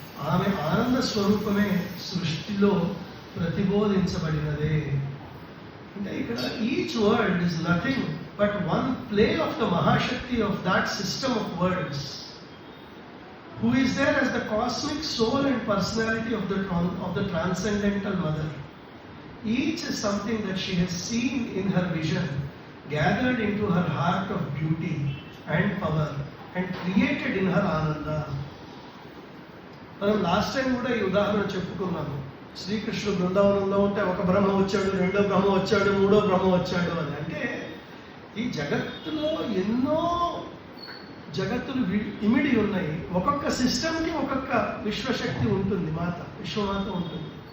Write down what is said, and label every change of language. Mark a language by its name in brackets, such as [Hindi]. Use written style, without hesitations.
[Telugu] ఆమె ఆనంద స్వరూపమే సృష్టిలో ప్రతిబోధించబడినదే. అంటే ఇక్కడ [English] Each word is nothing but one play of the Mahashakti of that system of words, who is there as the cosmic soul and personality of the transcendental mother. Each is something that she has seen in her vision, gathered into her heart of beauty and power and created in her ananda. [Telugu] మనం last time కూడా ఈ ఉదాహరణ చెప్పుకున్నాము. శ్రీకృష్ణుడు బృందావనంలో ఉంటే ఒక బ్రహ్మ వచ్చాడు, రెండో బ్రహ్మ వచ్చాడు, మూడో బ్రహ్మ వచ్చాడు అని. అంటే ఈ జగత్తులో ఎన్నో జగత్తులు ఇమిడి ఉన్నాయి. ఒక్కొక్క సిస్టమ్కి ఒక్కొక్క విశ్వశక్తి ఉంటుంది, విశ్వమాత ఉంటుంది.